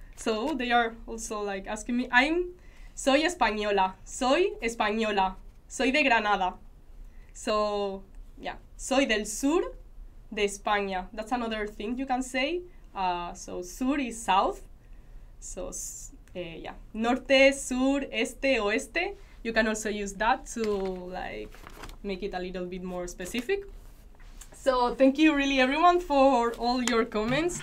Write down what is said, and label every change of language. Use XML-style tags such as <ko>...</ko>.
<en>So they are also like asking me.</en> <es>Soy española. Soy española. Soy de Granada. So yeah, soy del sur de España.</es> <en>That's another thing you can say. So sur is south.</en> <es>So yeah, norte, sur, este, oeste.</es> <en>You can also use that to like make it a little bit more specific. So thank you really everyone for all your comments.</en>